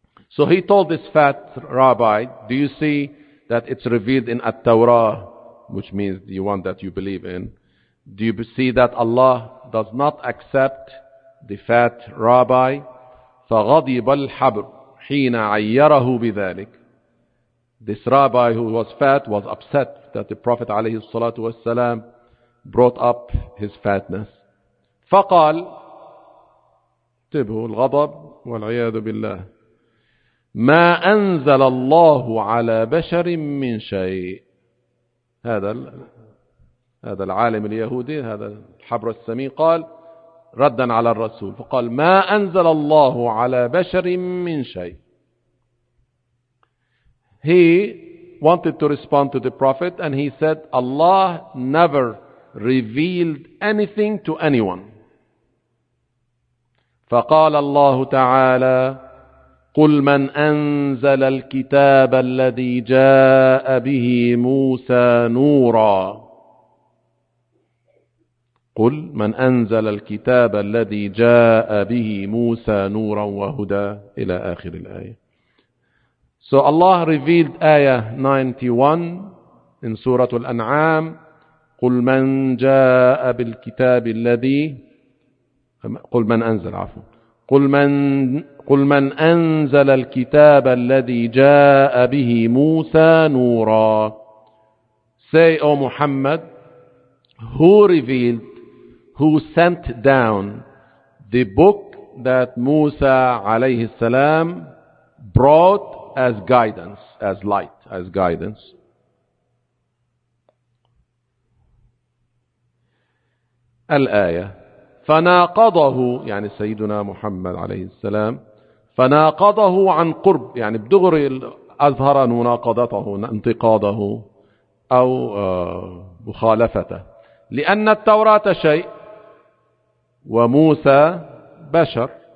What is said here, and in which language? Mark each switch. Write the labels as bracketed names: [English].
[English] So he told this fat rabbi, do you see that it's revealed in At-Tawrah, which means the one that you believe in, do you see that Allah does not accept the fat rabbi? [Arabic] فَغَضِبَ الْحَبْرُ حِينَ عَيَّرَهُ بِذَلِكَ. [English] This rabbi who was fat was upset that the Prophet [Arabic] عليه الصلاة والسلام [English] brought up his fatness. [Arabic] فقال تبه الغضب والعياذ بالله ما أنزل الله على بشر من شيء. هذا العالم اليهودي هذا الحبر السمين قال ردا على الرسول فقال ما أنزل الله على بشر من شيء. [English] He wanted to respond to the prophet and he said Allah never revealed anything to anyone. [Arabic] فقال الله تعالى قل من أنزل الكتاب الذي جاء به موسى نورا. قل من أنزل الكتاب الذي جاء به موسى نورا وهدى إلى آخر الآية. [English] So Allah revealed ayah 91 in Surah Al-An'am. [Arabic] قل من جاء بالكتاب الذي قل من أنزل عفوا قل من أنزل الكتاب الذي جاء به موسى نورا. [English] Say O Muhammad, who revealed, who sent down the book that Musa alayhi salam brought as guidance, as light, as guidance. [Arabic] الآية فناقضه يعني سيدنا محمد عليه السلام فناقضه عن قرب يعني بدغري أظهر مناقضته انتقاده أو مخالفته، لأن التوراة شيء وموسى بشر.